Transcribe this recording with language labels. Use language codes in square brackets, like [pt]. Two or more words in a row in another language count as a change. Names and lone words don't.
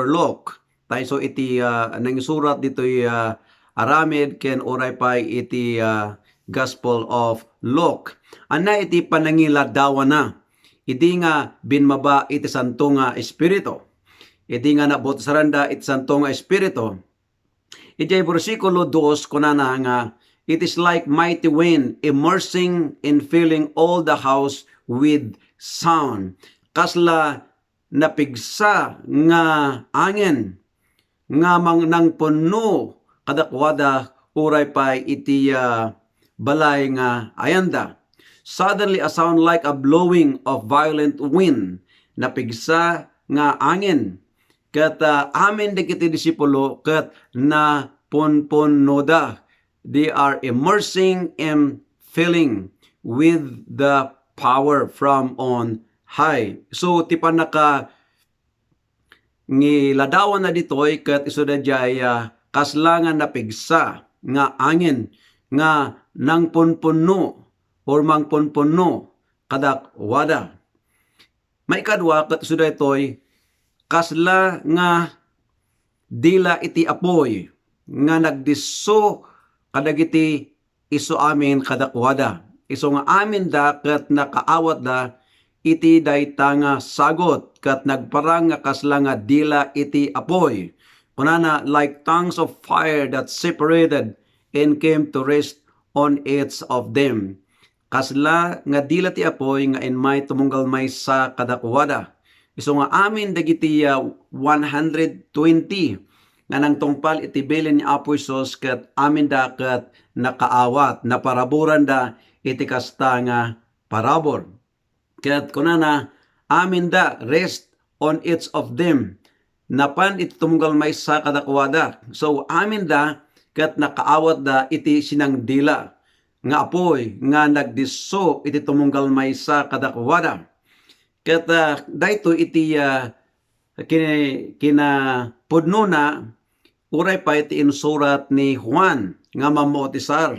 [ilo] Locke. Tayo so iti nangisurat dito aramid ken oray pa iti Gospel of Luke. Ana iti panangiladawan na. Iti nga binmaba iti santo nga espiritu. Iti nga nabotsaranda iti santo nga espiritu. Iti versikulo 2 kunana nga [en] it is like mighty wind immersing and filling all the house with sound. [ilo] Kasla napigsa nga angin nga nang puno kadakwada uray pa iti balay nga ayanda. [en] Suddenly a sound like a blowing of violent wind. [ilo] Napigsa nga angin. Kat amin dikiti disipulo kat na punpunoda. [en] They are immersing and filling with the power from on high. [ilo] So tipan naka ngiladawan na ditoy kat iso da jay kaslangan napigsa nga angin nga nang punpuno or mangpunpunno kadak wada. May kadwa kat suda ito'y kasla nga dila iti apoy nga nagdiso kadagiti iso amin kadak wada. Iso nga amin da kat nakaawat da iti dayta nga sagot kat nagparang nga kasla nga dila iti apoy. [en] Kunana like tongues of fire that separated and came to rest on each of them. [ilo] Kasla nga dila ti apoy nga inmay tumunggal may sa kadakwada. Iso nga amin dagiti 120 nga nang tungpal iti bilin ni Apo Isos ket amin da ket nakaawat na paraburan da iti kasta nga parabor. Ket kunana amin da [en] rest on each of them. [ilo] Napan iti tumunggal may sa kadakwada. So amin da ket nakaawat da iti sinang dila nga apoy nga nagdiso iti tumunggal maysa kadakwada. Ket dayto iti kina pudno na uray pa iti insurat ni Juan nga mamautisar.